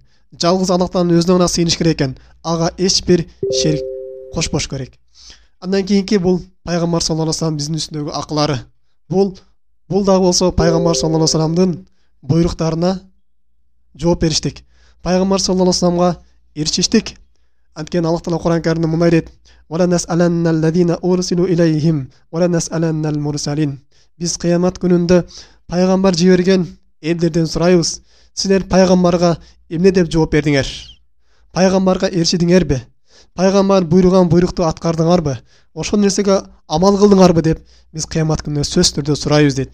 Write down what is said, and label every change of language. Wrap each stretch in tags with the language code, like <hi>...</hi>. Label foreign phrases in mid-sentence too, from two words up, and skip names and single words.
<ky>Жалгыз Аллах Тааланын өзүнө гана сыйыныш керек экен. Ага эч бир шерик кошпош керек. Андан кийинки бул пайгамбар</ky> <ar>صلى الله عليه وسلم</ar> <ky>биздин үстүндөгү акылары. Бул дагы болсо пайгамбар</ky> <ar>صلى الله عليه وسلم</ar> <ky>буйруктарына жооп бериштик. Пайгамбар</ky> <ar>صلى الله عليه وسلم</ar> <ky>эришиштик. Анткени Аллах Таала Кур'ан Каримде мындай дейт:</ky> <ar>"ولنسألن الذين أرسل إليهم ولنسألن المرسلين."</ar> <ky>Биз кыямат күнүндө пайгамбар жиберген элдерден сурайбыз. Силер пайгамбарга эмне деп жооп бердиңер? Пайгамбарга эришидиңерби? Пайгамбар буйруган буйрукту аткардыңарбы? Ошол нерсеге амал кылдыңарбы деп биз кыямат күнүндө сөзсүз түрдө сурайбыз дейт.</ky>